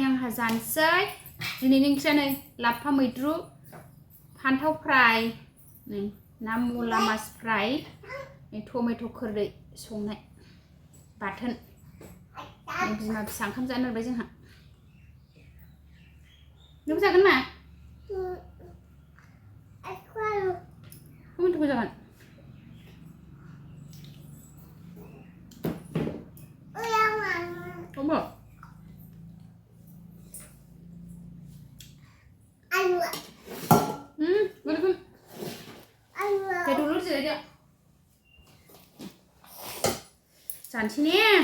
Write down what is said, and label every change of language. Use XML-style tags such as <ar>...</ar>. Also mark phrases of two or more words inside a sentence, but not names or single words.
<brx>आंहा जानोसै दिनैनि ओंख्रिया नै लाफा मैद्रु फान्थाव फ्राय नै ना मुला मास फ्राय नै टमेट' खोरदै संनाय बाथोन बिमा फिसा ओंखाम जानो नागिरबाय जोंहा नोंबो जागोन मा टमेट'खौ जागोन Apa?</brx> <ms>Boleh kan? Saya dulu saja. Cantik ni.</ms>